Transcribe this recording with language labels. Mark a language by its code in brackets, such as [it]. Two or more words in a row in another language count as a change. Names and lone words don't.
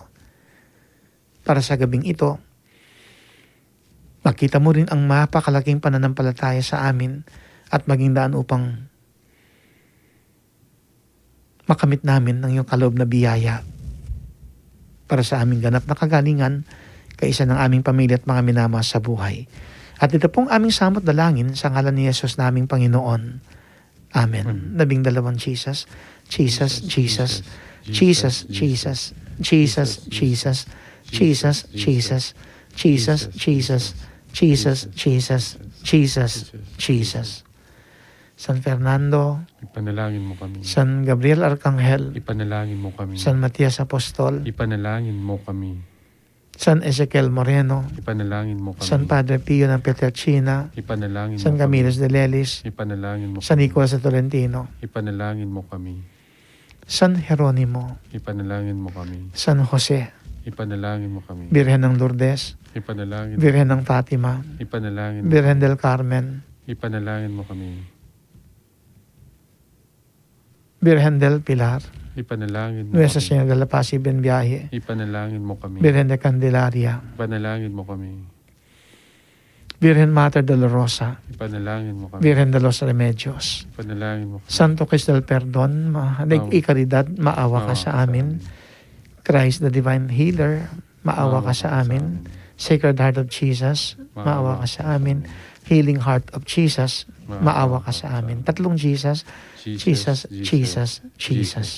[tl] Para sa gabing ito, makita mo rin ang napakalaking pananampalataya sa amin at maging daan upang makamit namin ang iyong kaloob na biyaya para sa aming ganap na kagalingan, kaisa ng aming pamilya at mga minamahal sa buhay. At ito pong aming samot dalangin sa ngalan ni Jesus naming Panginoon. Amen. 12 Jesus. Jesus, Jesus, Jesus, Jesus, Jesus, Jesus, Jesus, Jesus, Jesus, Jesus, Jesus, Jesus, Jesus, Jesus. San Fernando, Ipanalangin mo kami. San Gabriel Arcangel, Ipanalangin mo kami. San Matias Apostol, Ipanalangin mo kami. San Ezequiel Moreno, Ipanalangin mo kami. San Padre Pio ng Pietrelcina, Ipanalangin San mo kami. Camilo de Lelis, Ipanalangin mo San kami. Nicolas de Tolentino, Ipanalangin mo kami. San Jeronimo, Ipanalangin mo kami. San Jose, Ipanalangin mo kami. Birhen ng Lourdes, Ipanalangin mo. Birhen ng Fatima, Ipanalangin mo. Birhen del Carmen, Ipanalangin mo kami. Birhen del Pilar, Ipanalangin mo Nuestra kami. Señora de la Paz y Buen Viaje, Ipanalangin mo kami. Birhen de Candelaria, Ipanalangin mo kami. Virgen Mater Dolorosa, Ipanalangin mo kami. Virgen de los Remedios, Ipanalangin mo kami. Santo Cristo del Perdón, ikaridad, maawa ka sa amin. Christ the Divine Healer, maawa ka sa amin. Sacred Heart of Jesus, maawa ka sa amin. Healing Heart of Jesus, maawa ka sa amin. Tatlong Jesus, Jesus, Jesus, Jesus.